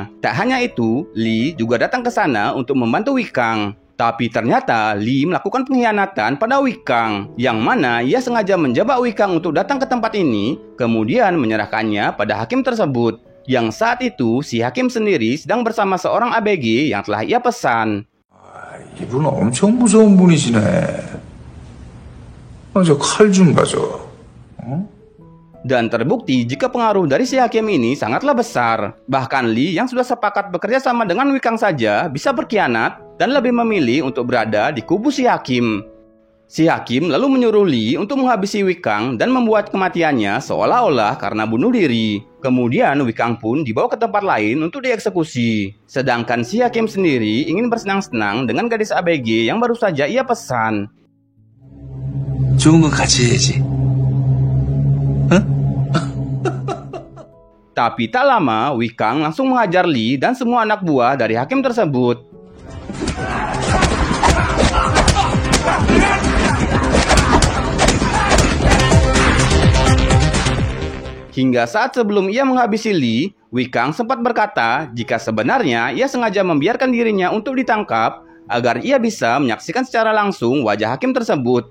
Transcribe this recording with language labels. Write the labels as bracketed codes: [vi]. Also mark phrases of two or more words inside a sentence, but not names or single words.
[id] Tak hanya itu, Lee juga datang ke sana untuk membantu Wikang. Tapi ternyata Lee melakukan pengkhianatan pada Wikang, yang mana ia sengaja menjebak Wikang untuk datang ke tempat ini, kemudian menyerahkannya pada hakim tersebut. Yang saat itu, si hakim sendiri sedang bersama seorang ABG yang telah ia pesan. [ko] 이분 엄청 무서운 분이시네. 저 칼 좀 가져. [id] Dan terbukti jika pengaruh dari si hakim ini sangatlah besar. Bahkan Lee yang sudah sepakat bekerja sama dengan Wikang saja bisa berkhianat dan lebih memilih untuk berada di kubu si hakim. Si hakim lalu menyuruh Lee untuk menghabisi Wikang dan membuat kematiannya seolah-olah karena bunuh diri. Kemudian Wikang pun dibawa ke tempat lain untuk dieksekusi. Sedangkan si hakim sendiri ingin bersenang-senang dengan gadis ABG yang baru saja ia pesan. [ko] 좋은 건 같이 해야지. [id] Tapi tak lama, Wikang langsung menghajar Lee dan semua anak buah dari hakim tersebut. Hingga saat sebelum ia menghabisi Lee, Wikang sempat berkata jika sebenarnya ia sengaja membiarkan dirinya untuk ditangkap agar ia bisa menyaksikan secara langsung wajah hakim tersebut.